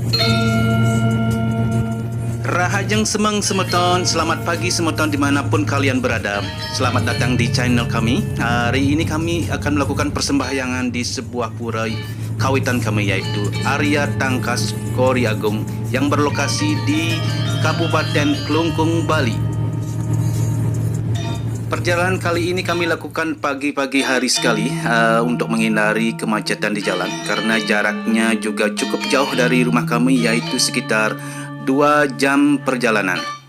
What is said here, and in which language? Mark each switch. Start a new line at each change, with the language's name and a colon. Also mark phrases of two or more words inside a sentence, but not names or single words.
Balinese: Rahajeng semang semeton,
Indonesian: selamat pagi semeton dimanapun kalian berada. Selamat datang di channel kami. Hari ini kami akan melakukan persembahyangan di sebuah pura kawitan kami, yaitu Arya Tangkas Kori Agung yang berlokasi di Kabupaten Klungkung, Bali. Perjalanan kali ini kami lakukan pagi-pagi hari sekali untuk menghindari kemacetan di jalan, karena jaraknya juga cukup jauh dari rumah kami, yaitu sekitar 2 jam perjalanan.